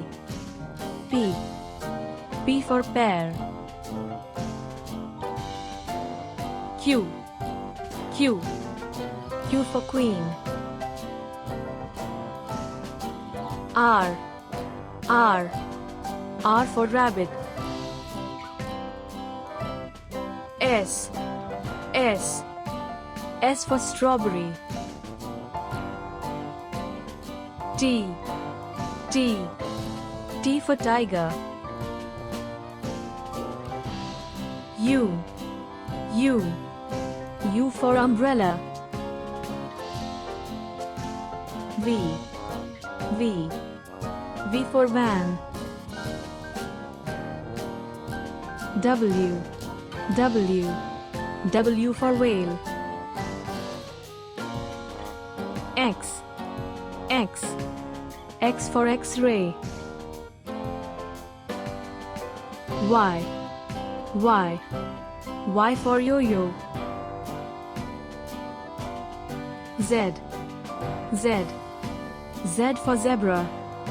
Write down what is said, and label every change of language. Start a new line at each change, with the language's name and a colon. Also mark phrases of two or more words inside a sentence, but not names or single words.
English: P. P for pear. Q. Q. Q for queen. R. R. R for rabbit. S. S. S for strawberry. T. T. T for tiger. U. U. U for umbrella. V. V. V for van. W. W. W for whale. X. X. X for X-ray. Y. Y. Y for yo-yo. Z. Z. Z for zebra.